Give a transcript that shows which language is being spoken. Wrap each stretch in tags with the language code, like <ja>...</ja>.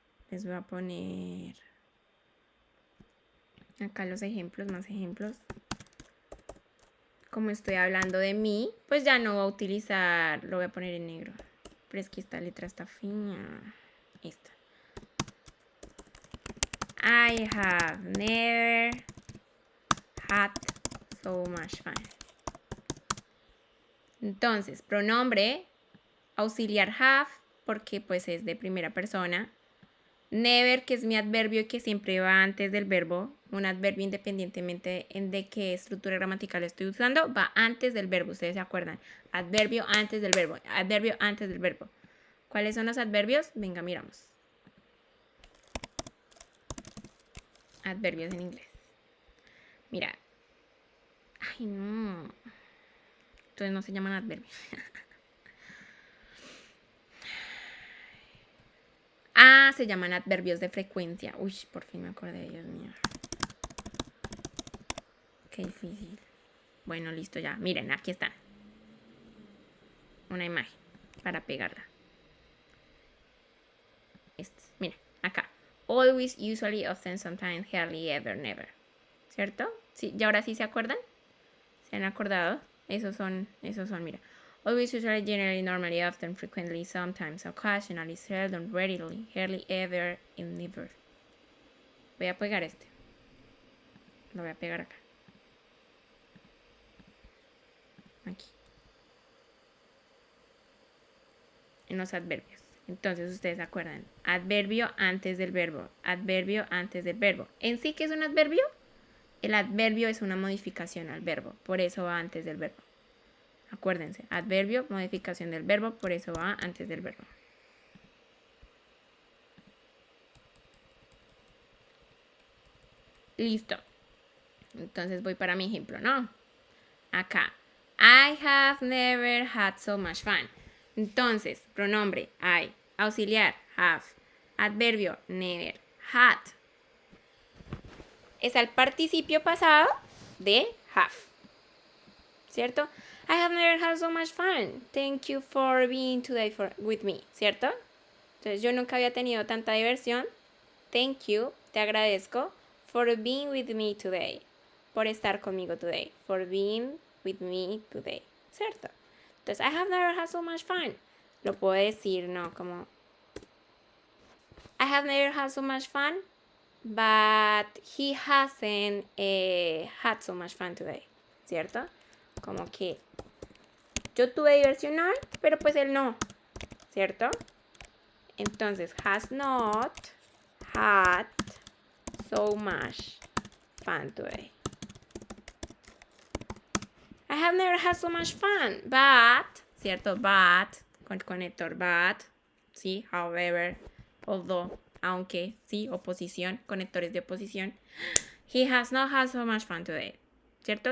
<es>Les voy a poner acá los ejemplos, más ejemplos. Como estoy hablando de mí, pues ya no voy a utilizar, lo voy a poner en negro. Pero es que esta letra está fina. Esta.</es> <en>I have never had so much fun.</en> <es>Entonces, pronombre auxiliar have, porque pues es de primera persona. Never, que es mi adverbio que siempre va antes del verbo. Un adverbio independientemente de qué estructura gramatical estoy usando, va antes del verbo. Ustedes se acuerdan. Adverbio antes del verbo. Adverbio antes del verbo. ¿Cuáles son los adverbios? Venga, miramos. Adverbios en inglés. Mira. Ay, no. Entonces no se llaman adverbios. Se llaman adverbios de frecuencia. Uy, por fin me acordé, Dios mío. Qué difícil. Bueno, listo ya. Miren, aquí están. Una imagen para pegarla. Miren, acá.</es> <en>Always, usually, often, sometimes, hardly, ever, never.</en> <es>¿Cierto? Sí, ¿y ahora sí se acuerdan? ¿Se han acordado? Esos son, mira.</es> <en>Always, usually, generally, normally, often, frequently, sometimes, occasionally, seldom, rarely, hardly, ever, and never.</en> <es>Voy a pegar este. Lo voy a pegar acá. Aquí. En los adverbios. Entonces, ustedes se acuerdan. Adverbio antes del verbo. Adverbio antes del verbo. ¿En sí qué es un adverbio? El adverbio es una modificación al verbo. Por eso va antes del verbo. Acuérdense, adverbio, modificación del verbo, por eso va antes del verbo. Listo. Entonces voy para mi ejemplo, ¿no? Acá.</es> <en>I have never had so much fun.</en> <es>Entonces, pronombre, I. Auxiliar, have. Adverbio, never. Had. Es el participio pasado de have. ¿Cierto?</es> <en>I have never had so much fun. Thank you for being today with me.</en> <es>¿Cierto? Entonces, yo nunca había tenido tanta diversión.</es> <en>Thank you.</en> <es>Te agradezco.</es> <en>For being with me today.</en> <es>Por estar conmigo today.</es> <en>For being with me today.</en> <es>¿Cierto? Entonces,</es> <en>I have never had so much fun.</en> <es>lo puedo decir, ¿no? Como,</es> <en>I have never had so much fun, but he hasn't had so much fun today,</en> <es>¿cierto? Como que yo tuve diversión hoy, pero pues él no, ¿cierto? Entonces,</es> <en>has not had so much fun today. I have never had so much fun, but,</en> <es>¿cierto? But, con conector but, ¿sí?</es> <en>However, although,</en> <es>aunque, ¿sí? Oposición, conectores de oposición.</es> <en>He has not had so much fun today,</en> <es>¿cierto?</es>